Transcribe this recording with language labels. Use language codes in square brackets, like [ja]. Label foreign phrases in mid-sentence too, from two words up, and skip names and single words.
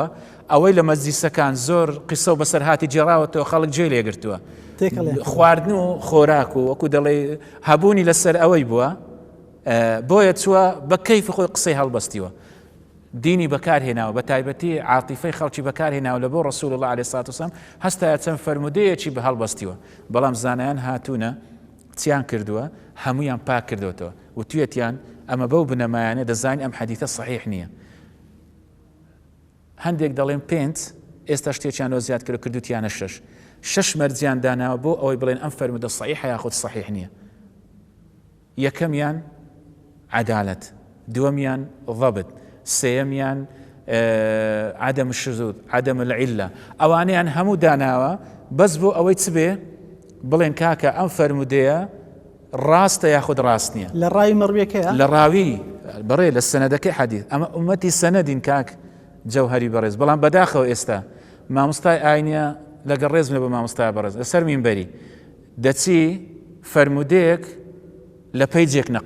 [ckb] ئەوەی لە مەجلیسەکان زۆر قسە و بەسەر هاتی جێراوەتەوە خەڵک جێ لێگرتووە خواردن و خۆراک و وەکو دەڵێ هەبوونی لەسەر ئەوەی بووە بۆیە چووە بە کەیفی خۆی قسەی هەڵبەستیوە دینی بەکارهێناوە بە تایبەتی عاتیفەی خەڵکی بەکارهێناوە لە بۆ ڕەسوول الله [ar] عليه الصلاة والسلام [ckb] هەستایە چەند فەرمودەیەکی بە هەڵبەستیوە بەڵام زانایان هاتوونە چیان کردووە هەمویان پاک کردوێتەوە و توێتیان ئەمە بەو بنەمایانە دەزانین ئەم حەدیثە صحیح نییە هەندێک دەڵێن 5 ئێستا شتێکیانەوە زیاد کردوتیانە 6 مەرجیان داناوە بۆ ئەوەی بڵێن ئەم فەرمودە صحیحە یاخود صحیح نییە یەکەمیان عەدالەت دووەمیان ضەبط سێیەمیان [ar] عدم الشذوذ عدم العلة [ckb] ئەوانەیان هەموو داناوە بەس بۆ ئەوەی چ بێ بڵێن کاکە ئەم فەرمودەیە ڕاستە یاخود ڕاست نییە لە ڕاوی مەڕویەکەیە لە ڕاوی بەڕێ لە سەنەدەکەی حەدیث ئەمە ئومەتی سەنەدین کاک جەوهەری بەڕێز بەڵام بەداخەوە ئێستا مامۆستای ئاینیە لەگەڵ ڕێز لە بە مامۆستای بەڕێز لەسەر مینبەری دەچی فەرمودەیەک لە پەیجێک نەقل